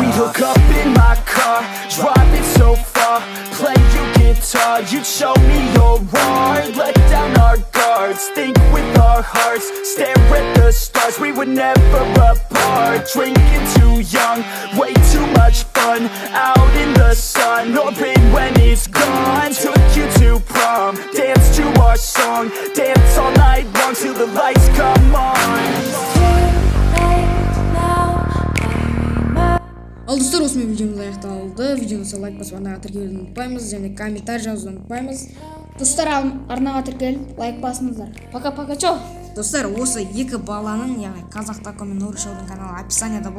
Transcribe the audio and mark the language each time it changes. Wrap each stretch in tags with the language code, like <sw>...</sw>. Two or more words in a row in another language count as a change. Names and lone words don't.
<en>We'd hook up in my car, driving so far, play you guitar, you'd show me your art, let down our guards, think with our hearts, stare at the stars. We were never apart, drinking too young, way too much fun, out in the sun, open when it's gone. Took you to prom, dance to our song, dance all night long till the lights come on.</en> <kk>Ал достар, осымен видеомыз аяқталды. Видеоңызға лайк басып арнаға тіркелуді ұмытпаймыз және комментарий жазуды ұмытпаймыз. Достар, арнаға тіркеліп, лайк басыңыздар.</kk> <ru>Пока-пока, чо.</ru> <kk>Достар, осы екі баланың, яғни Казахтаком мен Нуришоудың каналы описанияда болады.</kk>